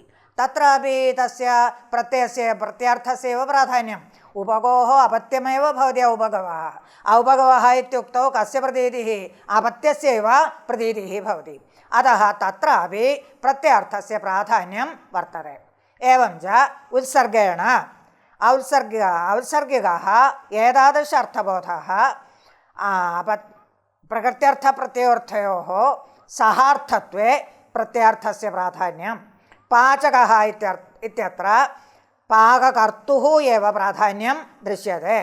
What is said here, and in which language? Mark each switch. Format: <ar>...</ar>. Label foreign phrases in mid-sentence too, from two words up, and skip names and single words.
<sa>തത്രാപി തസ്യ പ്രത്യയസ്യ പ്രത്യാർത്ഥസ്യൈവ പ്രാധാന്യം. ഉപഗോः അപത്യമേവ ഭവതി ഔപഗവः. ഔപഗവः ഇത്യുക്തौ കസ്യ പ്രതീതിः അപത്യസ്യൈവ പ്രതീതിः ഭവതി. അतः തത്രാപി പ്രത്യയാർത്ഥസ്യ പ്രാധാന്യം വർത്തते. एवं च उत्सर्गेण ഔത്സർഗികः ഏതാദൃശ അർത്ഥബോധः പ്രകൃത്യർത്ഥപ്രത്യയോർത്ഥയോः സഹാർത്ഥത്വേ പ്രത്യയാർത്ഥസ്യ പ്രാധാന്യം. പാചകः ഇത്യത്ര പാകകർത്തുः एव പ്രാധാന്യം ദൃശ്യത്തെ.</sa>